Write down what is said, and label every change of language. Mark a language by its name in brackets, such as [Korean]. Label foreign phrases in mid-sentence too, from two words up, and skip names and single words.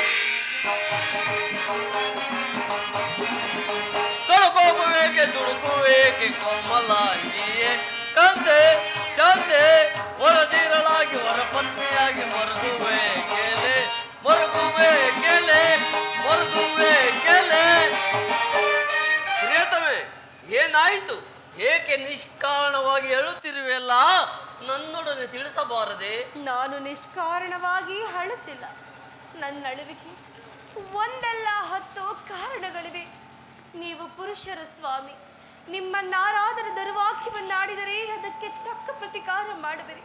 [Kannada] ಕಡುಕೋಪವೇಕೆ ದುಡುಕುವೇಕೆ ಕೋಮಲಾಂಗಿಯೇ. ಶಾಂತೆ ಹೊರದಿರಲಾಗಿ ಹೊರಪತ್ನಿಯಾಗಿ ಮರುಗುವೇಕೆಲೆ. ಪ್ರಿಯತಮೆ, ಏನಾಯಿತು? ಏಕೆ ನಿಷ್ಕಾರಣವಾಗಿ ಹೇಳುತ್ತಿರುವೆಲ್ಲ? ನನ್ನೊಡನೆ ತಿಳಿಸಬಾರದೆ? ನಾನು ನಿಷ್ಕಾರಣವಾಗಿ ಅಳುತ್ತಿಲ್ಲ. ನನ್ನ ಅಳುವಿಕೆ ಒಂದಲ್ಲ 10 ಕಾರಣಗಳಿವೆ. ನೀವು ಪುರುಷರ ಸ್ವಾಮಿ, ನಿಮ್ಮನ್ನಾರಾದರೂ ದುರ್ವಾಕ್ಯವನ್ನಾಡಿದರೆ ಅದಕ್ಕೆ ತಕ್ಕ ಪ್ರತಿಕಾರ ಮಾಡುವಿರಿ.